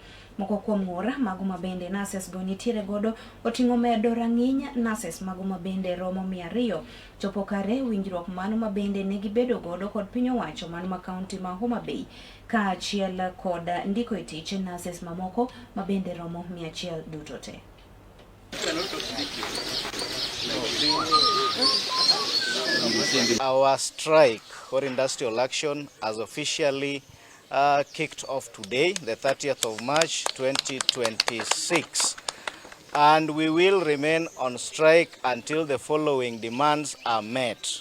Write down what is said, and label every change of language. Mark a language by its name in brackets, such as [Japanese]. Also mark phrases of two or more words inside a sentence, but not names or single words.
[Luo (Kenya and Tanzania)] Moko kuom ng'ur mago ma bende Nases go nitiere godo oting'o medo rang'iny Nases mago ma bende romo 200 chopo kare winjruok mano ma bende ne gibedo godo kod piny owacho mano ma kaunti ma Homa Bay ka achiel kod ndiko e tich Nases mamoko ma bende romo 100 duto te. [English] Our strike for industrial action has officially kicked off today, the 30th of March 2026, and we will remain on strike until the following demands are met.